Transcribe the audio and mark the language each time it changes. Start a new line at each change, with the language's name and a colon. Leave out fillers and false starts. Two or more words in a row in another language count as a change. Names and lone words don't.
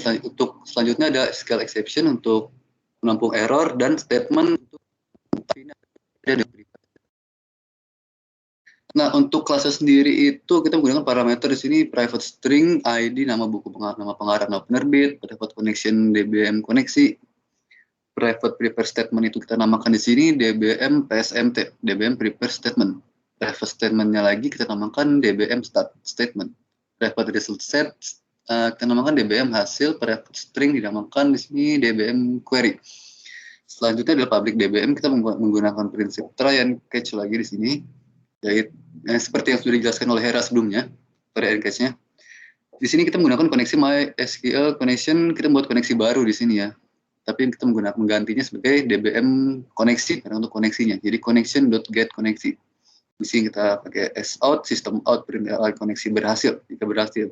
Indonesian: Untuk selanjutnya ada
English: SQL exception
Indonesian: untuk menampung error, dan statement untuk Nah, untuk kelasnya sendiri itu kita menggunakan parameter di sini
English: private string,
Indonesian: ID, nama buku nama pengarang, nama penerbit,
English: private connection,
Indonesian: DBM koneksi,
English: private prepare statement
Indonesian: itu kita namakan di sini DBM PSMT, DBM
English: prepare statement. Private statementnya
Indonesian: lagi kita namakan DBM
English: start statement. Private result set
Indonesian: kita namakan DBM hasil,
English: private string
Indonesian: dinamakan di sini DBM query. Selanjutnya adalah public DBM, kita menggunakan prinsip
English: try and catch
Indonesian: lagi di sini. Yaitu seperti yang sudah dijelaskan oleh Hera sebelumnya,
English: try and catch-nya.
Indonesian: Di sini kita menggunakan koneksi MySQL connection, kita membuat koneksi baru di sini ya. Tapi kita menggantinya sebagai DBM koneksi karena untuk koneksinya. Jadi connection.get koneksi. Di sini kita pakai sout,
English: system out,
Indonesian: print koneksi berhasil jika berhasil.